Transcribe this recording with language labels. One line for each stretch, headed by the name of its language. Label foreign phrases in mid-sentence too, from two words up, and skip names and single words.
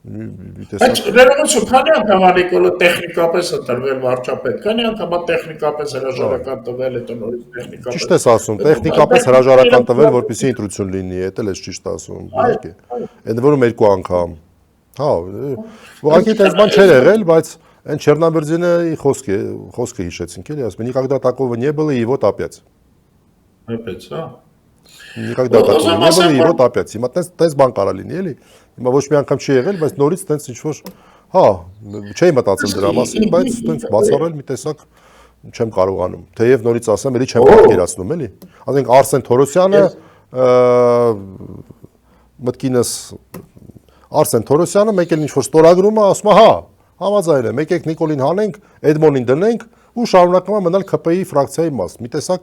Armenian: Բայց ներողություն, քանի անգամ Նիկոլը տեխնիկապես ընտրվել վարչապետ, քանի անգամ տեխնիկապես հրաժարական տվել, հետո նորից տեխնիկապես։ Ճիշտ ես ասում, տեխնիկապես հրաժարական տվել, որպեսզի ընտրություն լինի, էդ էլ ես ճիշտ ասում, իհարկե։ Ընդ որում 2 անգամ։ Հա, ուղղակի այդպես բան չէր եղել, բայց այն Չեռնոբերձինի խոսքը հիշեցինք, էլի, ասում,
Russian: никогда такого не было, и вот опять։ Опять, հա։ Никогда такого не было, и вот опять։
Armenian: Հիմա տես բան կարա լինի, էլի։ Հիմա ոչ մի անգամ չի եղել, բայց նորից տենց ինչ-որ, հա, չէի մտածել դրա մասին, բայց տենց բացառել մի տեսակ չեմ կարողանում։ Թեև նորից ասեմ, էլի չեմ պատկերացնում, էլի։ Ասենք Արսեն Թորոսյանը, մտքինս Արսեն Թորոսյանը մեկ էլ ինչ-որ ստորագրում է, ասում է, հա, համաձայն եմ, եկեք Նիկոլին հանենք, Էդմոնին դնենք ու շարունակում է մնալ ԿՊ-ի ֆրակցիայի մաս։ Մի տեսակ